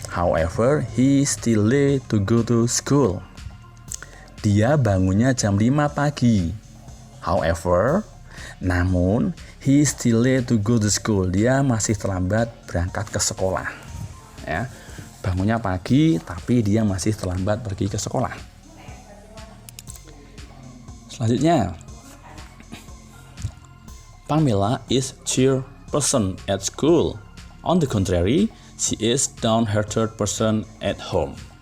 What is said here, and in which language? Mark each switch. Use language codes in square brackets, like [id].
[en] However, he still late to go to school. Dia bangunnya jam 5 pagi. However, namun he still late to go to school. [id] Dia masih terlambat berangkat ke sekolah. Ya. Bangunnya pagi, tapi dia masih terlambat pergi ke sekolah. Selanjutnya, Pamela is cheerful at school. [en] On the contrary, she is downhearted person at home.